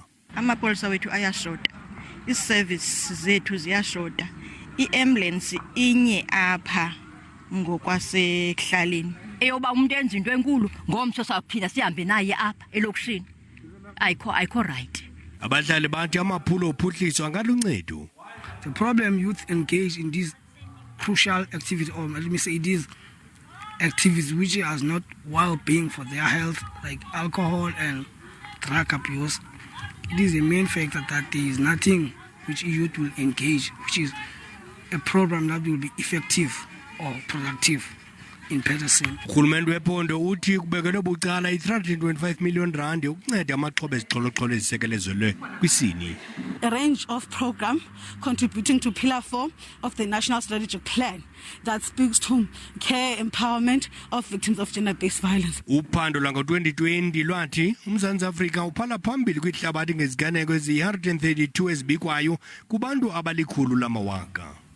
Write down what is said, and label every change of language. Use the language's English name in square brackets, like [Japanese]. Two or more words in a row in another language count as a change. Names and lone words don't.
[Xhosa] Amapolisa wethu ayashota. Iservice zethu ziyashota. Iambulance inye apha ngokwasekuhlaleni. Eyoba umuntu enza into enkulu ngomso saphinda sihambe naye apha elokishini. Ayikho right. Abahlali bathi amaphulo ophuhliso angaluncedo. [English] The problem youth engage in these crucial activities, or let me say these activities which are not well-being for their health, like alcohol and drug abuse. It is a main factor that there is nothing which youth will engage, which is a program that will be effective or productive in Peterson. [Xhosa] Urhulumente wephondo uthi kubekelwe bucala i-325 million rand ukunceda amaxhoba ezixholoxholo ezisekelezelwe kwisini. [English] A range of program contributing to Pillar 4 of the National Strategic Plan that speaks to care empowerment of victims of gender-based violence. [Xhosa] Uphando lwango-2020 lwathi uMzantsi Afrika uphala phambili kwihlabathi ngeziganeko eziyi-132 ezibikwayo kubantu abalikhulu lamawaka.